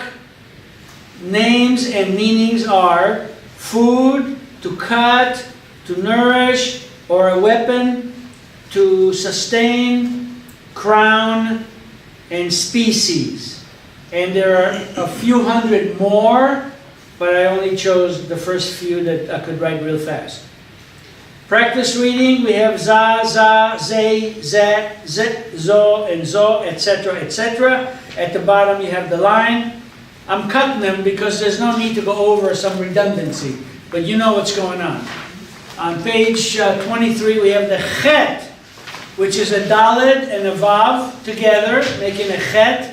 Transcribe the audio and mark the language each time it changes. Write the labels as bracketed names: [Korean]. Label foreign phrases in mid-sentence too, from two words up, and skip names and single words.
[English] Names and meanings are food, to cut, to nourish, or a weapon, to sustain, crown, and species. And there are a few hundred more, but I only chose the first few that I could write real fast. Practice reading, we have za, ze, zet, zo, and zo, etc., etc. At the bottom you have the line. I'm cutting them because there's no need to go over some redundancy, but you know what's going on. On page 23 we have the chet, which is a daled and a vav together, making a chet.